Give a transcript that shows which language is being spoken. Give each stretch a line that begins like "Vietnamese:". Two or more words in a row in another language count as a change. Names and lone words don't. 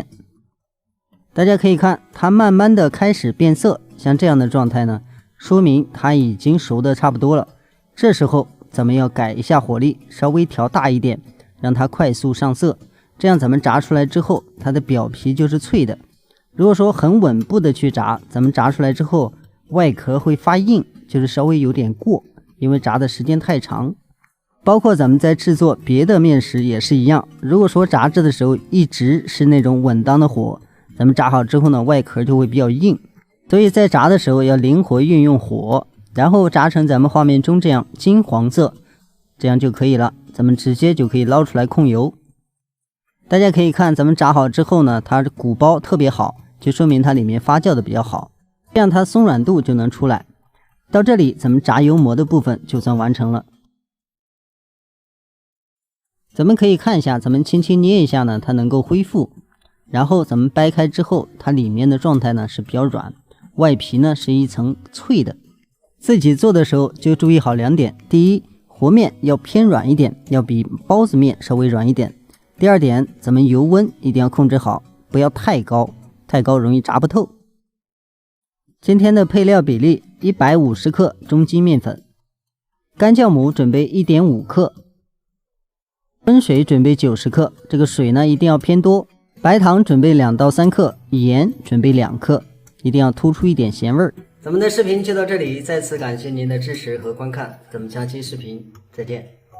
Chinese: 大家可以看，它慢慢的開始變色，像這樣的狀態呢，說明它已經熟的差不多了。這時候咱們要改一下火力，稍微調大一點，讓它快速上色。這樣咱們炸出來之後，它的表皮就是脆的。如果說很穩步的去炸，咱們炸出來之後，外殼會發硬，就是稍微有點過，因為炸的時間太長。包括咱們在制作別的面時也是一樣，如果說炸制的時候一直是那種穩當的火，咱們炸好之後呢，外殼就會比較硬，所以在炸的時候要靈活運用火，然後炸成咱們畫面中這樣金黃色，這樣就可以了。咱們直接就可以撈出來控油。大家可以看，咱們炸好之後呢，它的鼓包特別好，就說明它裡面發酵的比較好，這樣它鬆軟度就能出來。到這裡，咱們炸油馍的部分就算完成了。咱們可以看一下，咱們輕輕捏一下呢，它能夠恢復。然後咱們掰開之後，它裡面的狀態呢是比較軟，外皮呢是一層脆的。自己做的時候就注意好2點：第一，和面要偏軟一點，要比包子面稍微軟一點；第二點，咱們油溫一定要控制好，不要太高，太高容易炸不透。今天的配料比例：150 克中筋麵粉，乾酵母準備1.5克，溫水準備90克，這個水呢一定要偏多。白糖準備2到3克，鹽準備2克，一定要突出一點鹹味兒。咱們的視頻就到這裡，再次感謝您的支持和觀看，咱們下期視頻再見。